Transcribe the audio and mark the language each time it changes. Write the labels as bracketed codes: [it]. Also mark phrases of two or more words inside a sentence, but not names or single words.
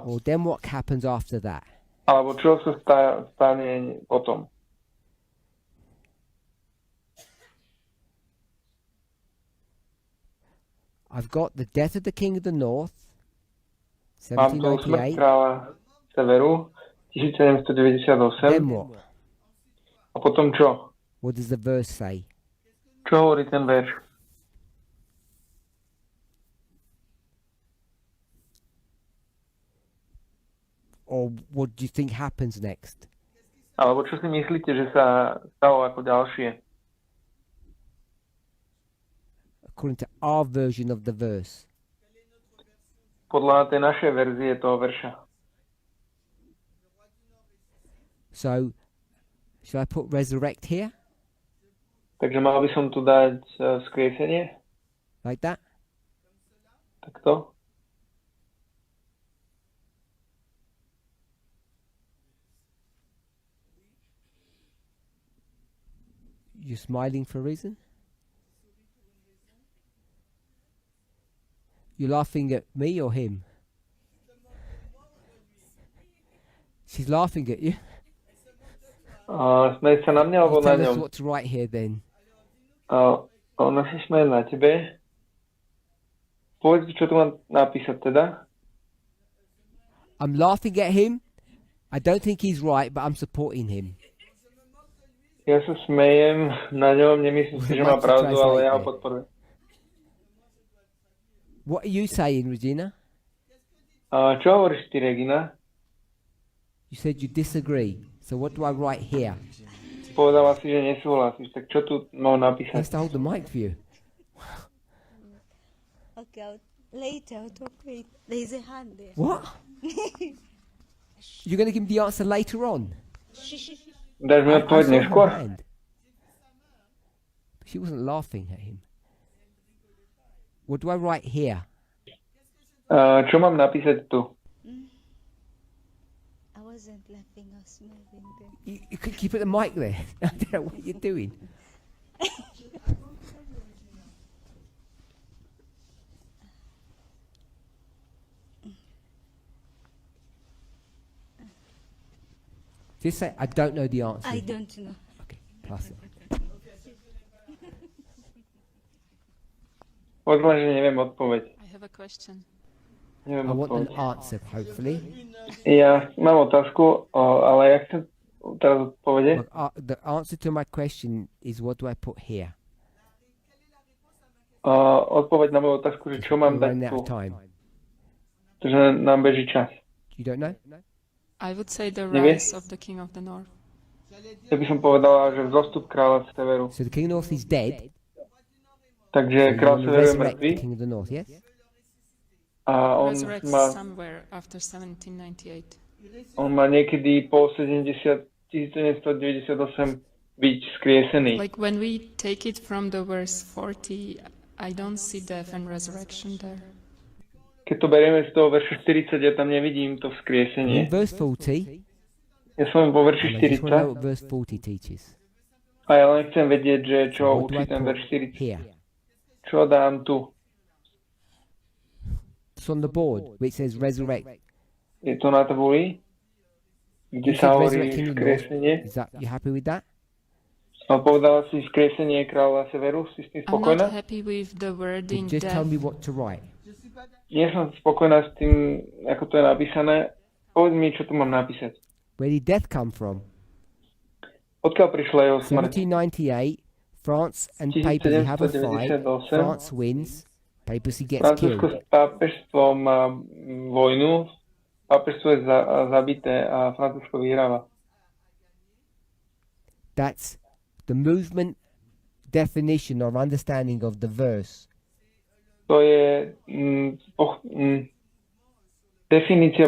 [en] Or then what happens after that? [sk] Alebo čo sa stane potom? [en] I've got the death of the king of the north, [sk] Mám tu smrť 1798, kráľa Severu 1798 [en] then what? [sk] a potom čo? [en] What does the verse say? [sk] Čo hovorí ten verš? [en] Or what do you think happens next? [sk] Alebo čo si myslíte, že sa stalo ako ďalšie? [en] According to our version of the verse. [sk] Podľa tej našej verzie toho verša. [en] So, shall I put resurrect here? [sk] Takže mal by som tu dať vzkriesenie? [en] Like that? [sk] Takto? [en] You're smiling for a reason? You're laughing at me or him? She's laughing at you. [sk] Smeje sa na mňa alebo [en] You [sk] na [en] tell us [sk] ňom? [en] what to write here then. [sk] Ona sa smeje na tebe. Povedz, čo tu mám napísať teda. [en] I'm laughing at him. I don't think he's right, but I'm supporting him. [sk] Ja sa smejem na ňom, nemyslím si, že má pravdu, ale ja ho podporujem. [en] What are you saying, Regina? [sk] Čo hovoríš ty, Regina? [en] You said you disagree. So what do I write here? [sk] Povedala si, že nesúhlasíš, tak čo tu mám [en] I [sk] napísať? [en] have to hold the mic for you. Okay, later I'll talk with. There's a hand there. What? You're going to give me the answer later on? [sk] Dáš mi odpoveď [en] I saw her [sk] neskôr? [en] hand. She wasn't laughing at him. What do I write here? [sk] Čo mám napísať tu? [en] I wasn't laughing, I was smiling then. You put the mic there. I don't know what you're doing. Just say, I don't know the answer. I don't know. Okay, pass it. [sk] Povedala, že neviem odpoveď. [en] I have a question. [sk] Neviem [en] I want an [sk] odpoveď. [en] answer, hopefully. [sk] Ja mám otázku, ale ja chcem teraz odpovede. [en] Look, the answer to my question is what do I put here? [sk] Odpoveď na moju otázku, že čo mám [en] We're [sk] dať [en] running out [sk] tu. [en] of time. [sk] Takže nám beží čas. [en] You don't know? I would say the [sk] Nevieš? [en] rise of the King of the North. [sk] Ja by som povedala, že vzostup kráľa z severu. [en] So the King of the North is dead. [sk] Takže [en] So [sk] kráľ [en] you want to [sk] severu je [en] resurrect [sk] mŕtvý [en] the King of the North, yes? [sk] a on [en] Resurrects [sk] má, [en] somewhere after 1798. [sk] on má niekedy po 1798 byť skriesený. [en] Like when we take it from the verse 40, I don't see death and resurrection there. [sk] Keď to berieme z toho verša 40, ja tam nevidím to [en] In [sk] vzkriesenie. [en] verse 40, [sk] Ja som po verši and I just want to know 40 [en] what verse 40 teaches. [sk] a ja len chcem vedieť, že čo [en] What do I [sk] učí ten [en] put [sk] verš 40. [en] here? [sk] Čo dám tu? [en] It's on the board, which says resurrect. [sk] Je to na tabuli, kde [en] You [sk] sa [en] said [sk] hovorí [en] resurrect King of the North. [sk] vzkriesenie. [en] Is that, you happy with that? [sk] A povedala si vzkriesenie kráľa severu, si s tým [en] I'm [sk] spokojná? [en] not happy with the Then wording just tell death. me what to write. [sk] Nie som spokojná s tým, ako to je napísané. Povedz mi, čo tu mám napísať. [en] Where did death come from? [sk] Odkiaľ prišla jeho smrť? [en] 1798, France and papacy have a fight. 1798. France wins, papacy gets [sk] Francúzsko [en] killed. [sk] s pápežstvom má vojnu, pápežstvo je zabité a Francúzsko vyhráva. [en] That's the movement definition or understanding of the verse. [sk] To je definícia